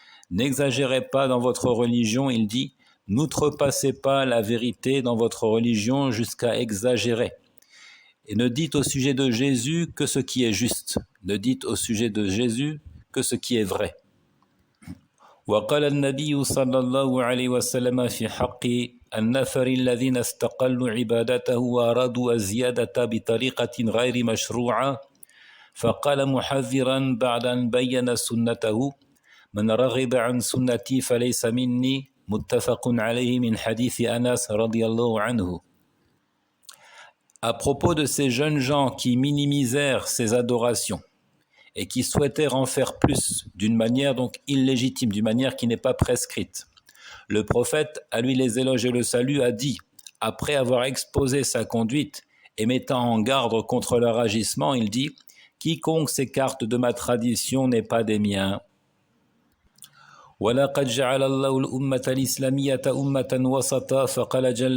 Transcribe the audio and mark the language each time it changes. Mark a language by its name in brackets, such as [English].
[French] N'exagérez pas dans votre religion, il dit, n'outrepassez pas la vérité dans votre religion jusqu'à exagérer. Et ne dites au sujet de Jésus que ce qui est juste. Ne dites au sujet de Jésus que ce qui est vrai. [Arabic] وقال النبي صلى الله عليه وسلم في حق النفر الذين استقلوا عبادته وأرادوا الزيادة بطريقة غير مشروعة فقال محذرا بعد أن بين سنته من رغب عن سنتي فليس مني متفق عليه من حديث أنس رضي الله عنه. [French] À propos de ces jeunes gens qui minimisèrent ses adorations et qui souhaitèrent en faire plus d'une manière donc illégitime, d'une manière qui n'est pas prescrite, le prophète, à lui les éloges et le salut, a dit, après avoir exposé sa conduite et mettant en garde contre leur agissement, il dit « Quiconque s'écarte de ma tradition n'est pas des miens. » [Arabic] وَلَقَدْ جَعَلَ اللَّهُ الْأُمَّةَ الْإِسْلَامِيَّةَ أُمَّةً وَسَطًا فَقَالَ